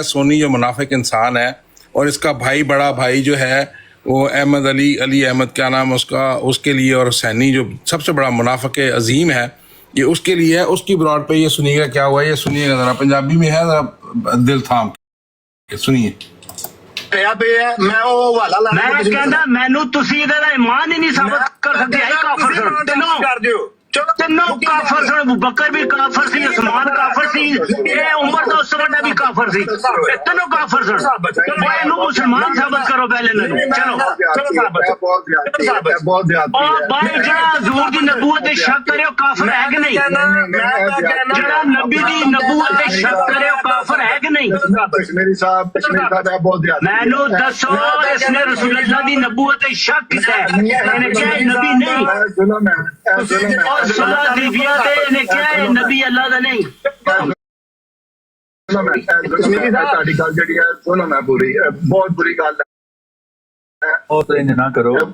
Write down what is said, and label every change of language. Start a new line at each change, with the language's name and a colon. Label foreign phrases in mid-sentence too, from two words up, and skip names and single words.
Urdu: سونی جو منافق انسان ہے، اور اس کا بھائی، بڑا بھائی جو ہے وہ احمد علی احمد، کیا نام اس کا، اس کے لیے، اور حسینی جو سب سے بڑا منافق عظیم ہے، یہ اس کے لیے ہے. اس کی براڈ پہ یہ سنیے گا کیا ہوا ہے، یہ سنیے گا ذرا، پنجابی میں ہے، ذرا دل تھام کے سنیے.
Punjabi: میں کہنا مینو تسی دا ایمان ہی نہیں ثابت کر سکتے. کافر سن تینوں کافر سن. ابو بکر بھی کافر سی، عثمان کافر سی، یہ عمر دا اس سے بڑا بھی کافر سی. تینوں کافر سن. اینو مسلمان ثابت کرو پہلے مینوں. چلو اور بھائی جڑا حضور دی نبوت تے شک کرے او کافر ہے کہ نہیں؟ جڑا نبی دی نبوت تے شک کرے او کافر ہے کہ نہیں؟ مینوں دسو اس نے رسول اللہ دی نبوت تے شک کیتا ہے؟ یعنی کہ نبی نہیں، اور صلاح دیویا تے نے کیا ہے نبی اللہ دا نہیں. بہت بری گل نہ کرو.